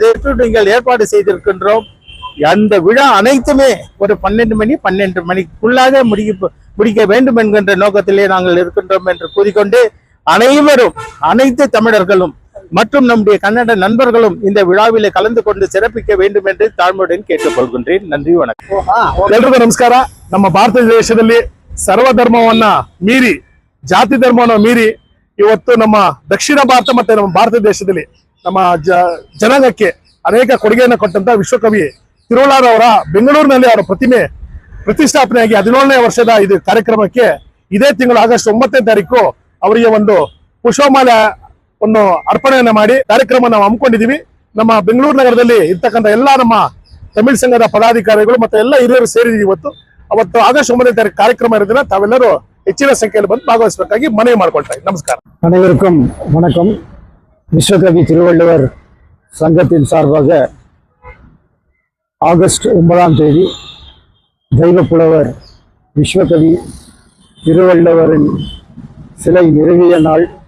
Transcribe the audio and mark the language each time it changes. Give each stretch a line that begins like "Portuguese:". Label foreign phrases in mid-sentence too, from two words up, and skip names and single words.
Tamil: நீங்கள் ஏற்பாடு செய்திருக்கின்றோம். அந்த விழா அனைத்துமே ஒரு 12 மணிக்குள்ளாக முடிக்க வேண்டும் என்கின்ற நோக்கத்திலே நாங்கள் இருக்கின்றோம் என்று கூறிக்கொண்டு, அனைவரும், அனைத்து தமிழர்களும் மற்றும் நம்முடைய கன்னட நண்பர்களும் இந்த விழாவிலே கலந்து கொண்டு சிறப்பிக்க வேண்டும்
Kannada: ಎಂದು ತಾಳ್ಮೆಯುடன் ಕೇಳಿಕೊಳ್ಳುತ್ತೇನೆ.
Tamil: நன்றி வணக்கம்.
Kannada: ಎಲ್ರಿಗೂ ನಮಸ್ಕಾರ. ನಮ್ಮ ಭಾರತ ದೇಶದಲ್ಲಿ ಸರ್ವಧರ್ಮವನ್ನ ಮೀರಿ, ಜಾತಿ ಧರ್ಮವನ್ನ ಮೀರಿ ಇವತ್ತು ನಮ್ಮ ದಕ್ಷಿಣ ಭಾರತ ಮತ್ತೆ ನಮ್ಮ ಭಾರತ ದೇಶದಲ್ಲಿ ನಮ್ಮ ಜನಾಂಗಕ್ಕೆ ಅನೇಕ ಕೊಡುಗೆಯನ್ನು ಕೊಟ್ಟಂತ ವಿಶ್ವಕವಿ ತಿರುವಳ್ಳೂರ್ ಅವರ ಬೆಂಗಳೂರಿನಲ್ಲಿ ಅವರ ಪ್ರತಿಮೆ ಪ್ರತಿಷ್ಠಾಪನೆಯಾಗಿ 17ನೇ ವರ್ಷದ ಇದು ಕಾರ್ಯಕ್ರಮಕ್ಕೆ ಇದೇ ತಿಂಗಳು ಆಗಸ್ಟ್ 9ನೇ ತಾರೀಕು ಅವರಿಗೆ ಒಂದು ಪುಷ್ಪಮಾಲೆ ಒಂದು ಅರ್ಪಣೆಯನ್ನ ಮಾಡಿ ಕಾರ್ಯಕ್ರಮ ನಾವು ಹಮ್ಮಿಕೊಂಡಿದೀವಿ. ನಮ್ಮ ಬೆಂಗಳೂರು ನಗರದಲ್ಲಿ ಇರ್ತಕ್ಕಂಥ ಎಲ್ಲಾ ನಮ್ಮ ತಮಿಳ್ ಸಂಘದ ಪದಾಧಿಕಾರಿಗಳು ಮತ್ತೆ ಎಲ್ಲ ಹಿರಿಯರು ಸೇರಿದೀವಿ. ಅವತ್ತು ಆಗಸ್ಟ್ 9ನೇ ತಾರೀಕು ಕಾರ್ಯಕ್ರಮ ಇರೋದ್ರಿಂದ ತಾವೆಲ್ಲರೂ ಹೆಚ್ಚಿನ ಸಂಖ್ಯೆಯಲ್ಲಿ ಬಂದು ಭಾಗವಹಿಸಬೇಕಾಗಿ ಮನವಿ ಮಾಡ್ಕೊಳ್ತಾ ಇದ್ದೀನಿ. ನಮಸ್ಕಾರ.
Tamil: அனைவருக்கும் வணக்கம். விஸ்வகவி திருவள்ளுவர் சங்கத்தின் சார்பாக ஆகஸ்ட் 9ஆம் தேதி தெய்வப்புலவர் விஸ்வகவி திருவள்ளுவரின் சிலை நிறுவிய நாள்.